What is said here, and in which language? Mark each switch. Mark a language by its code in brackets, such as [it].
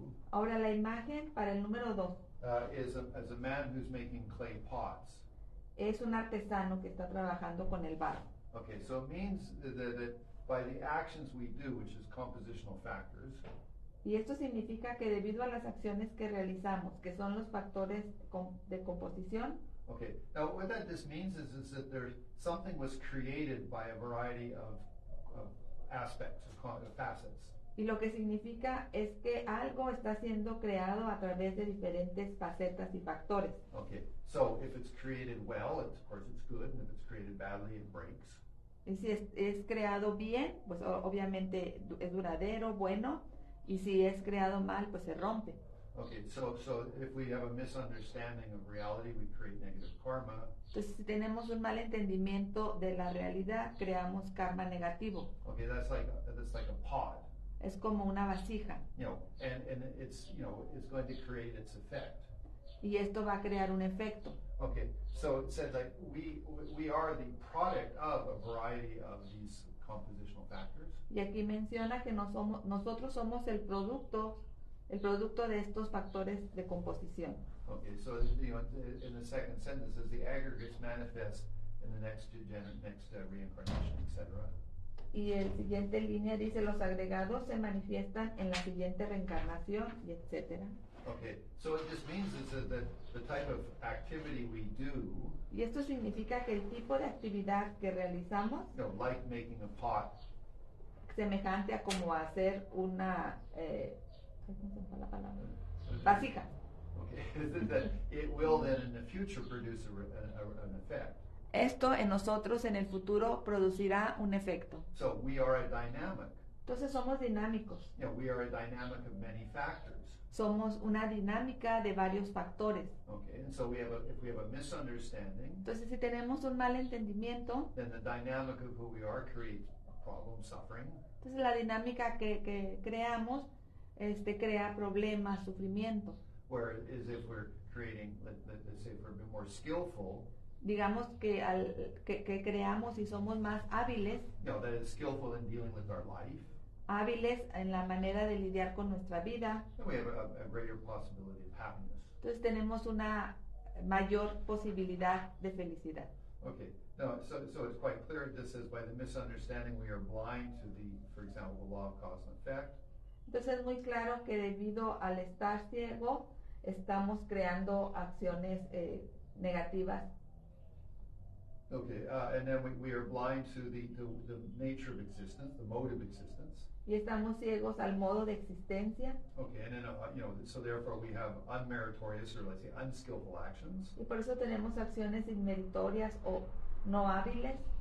[es] Ahora la imagen para el número 2 [en] is a man who's making clay pots. [es] es un artesano que está trabajando con el barro. [en] Okay, so it means that by the actions we do, which is compositional factors, [es] Y esto significa que debido a las acciones que realizamos, que son los factores de composición, [en] okay, now what this means is that something was created by a variety of aspects, of facets. [es] y lo que significa es que algo está siendo creado a través de diferentes facetas y factores. [en] Okay, so if it's created well, of course it's good, and if it's created badly, it breaks. [es] Y si es creado bien, pues obviamente es duradero, bueno, y si es creado mal, pues se rompe. [en] Okay, so if we have a misunderstanding of reality, we create negative karma. [es] Entonces, si tenemos un mal entendimiento de la realidad, creamos karma negativo. [en] Okay, that's like a pod, [es] Es como una vasija, [en] and it's it's going to create its effect. [es] y esto va a crear un efecto. [en] Okay, so it says like we are the product of a variety of these compositional factors. [es] Y aquí menciona que nosotros somos el producto de estos factores de composición. [en] Okay, so in the second sentence, says the aggregates manifest in the next reincarnation, etc. [es] Y el siguiente línea dice, los agregados se manifiestan en la siguiente reencarnación, y etcétera. [en] Okay, so what this means is that the type of activity we do, [es] Y esto significa que el tipo de actividad que realizamos, [en] like making a pot, [es] semejante a como hacer una, ¿cómo se llama la palabra? Vasija. [en] okay, that it will then in the future produce an effect. [es] Esto en nosotros en el futuro producirá un efecto. [en] So we are a dynamic. [es] Entonces somos dinámicos. [en] We are a dynamic of many factors. [es] Somos una dinámica de varios factores. [en] Okay, and so if we have a misunderstanding, [es] Entonces si tenemos un mal entendimiento, [en] then the dynamic of who we are creates problem, suffering. [es] entonces la dinámica que creamos crea problemas, sufrimiento. [en] Whereas if we're creating, let's say, if we're a bit more skillful, [es] Digamos que que creamos y somos más hábiles, [en] that is skillful in dealing with our life, [es] hábiles en la manera de lidiar con nuestra vida, [en] then we have a greater possibility of happiness. [es] entonces tenemos una mayor posibilidad de felicidad. [en] Okay, no, so it's quite clear. This says by the misunderstanding we are blind to for example, the law of cause and effect. [es] Entonces es muy claro que debido al estar ciego estamos creando acciones negativas. [en] Okay, and then we are blind to the nature of existence, the mode of existence. [es] Y estamos ciegos al modo de existencia. [en] Okay, and then so therefore we have unmeritorious, or let's say unskillful actions. [es] Y por eso tenemos acciones inmeritorias o no hábiles.